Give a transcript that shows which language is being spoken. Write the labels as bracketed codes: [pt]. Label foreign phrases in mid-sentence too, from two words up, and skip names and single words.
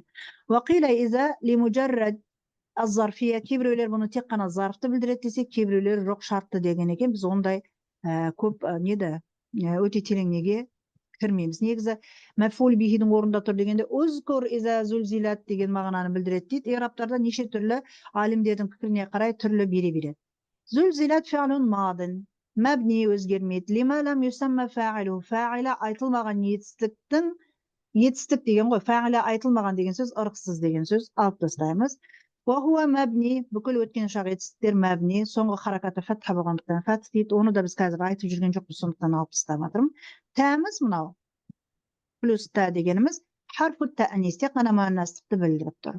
[ar] وقيل إذا لمجرد الظرفية, [kk] кейбіреулер бұны тек қана зарфты білдіреді десе, кейбіреулер жоқ шартты деген екен. Біз ондай көп өте терең неге кірмейміз. Негізі мәфул бихидің орында тұр дегенде [ar] اذكر إذا زلزلت [kk] деген мағынаны білдіреді дейді. Ирабтарда неше түрлі алимдердің пікіріне қарай түрлі бере береді. [ar] زلزلت فعل ماض, [kk] мәбни өзгермейді. [ar] لما لم يسم فاعله, [kk] фа'ила айтылмаған етістік деген ғой. Фа'ила айтылмаған деген сөз ырықсыз деген сөз, алып тастаймыз. [ar] وهو مبني, [kk] бүкіл өткен шақ етістіктер мәбни, соңғы харакаты фәтха болғандықтан фәтх дейді. Оны да біз қазір айтып жүрген жоқпыз, сондықтан алып тастап жатырмын. Тәміз мынау. Плюс та дегеніміз [ar] حرف تأنيث, [kk] тек қана муаннастықты білдіріп тұр.